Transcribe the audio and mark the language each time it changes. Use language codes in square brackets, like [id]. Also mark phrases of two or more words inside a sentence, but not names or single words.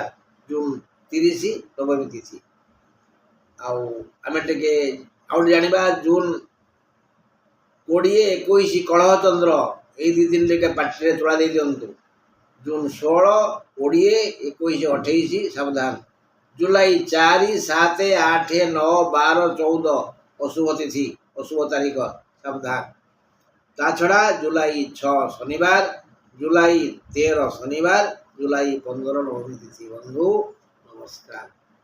[or] ଜୁନ୍ 30 ନବମୀ ତିଥି। ଆଉ ଆମେ ଟିକେ ଆଉ ଜାଣିବା ଜୁନ୍ 20-21 କଳହ ଚନ୍ଦ୍ର। ଏଇ 2 ଦିନ ଟିକେ ପାଟିରେ ତୋଳା ଦେଇ ଦିଅନ୍ତୁ। ଜୁନ୍ 16, 20, 21, 28 ସାବଧାନ। ଜୁଲାଇ 4, 7, 8, 9, 12, 14 ଅଶୁଭ ତିଥି ଅଶୁଭ ତାରିଖ ସାବଧାନ। ତା ଛଡ଼ା ଜୁଲାଇ 6 ଶନିବାର, ଜୁଲାଇ 13 ଶନିବାର, ଜୁଲାଇ 15 ନବମୀ ତିଥି। ବନ୍ଧୁ ନମସ୍କାର।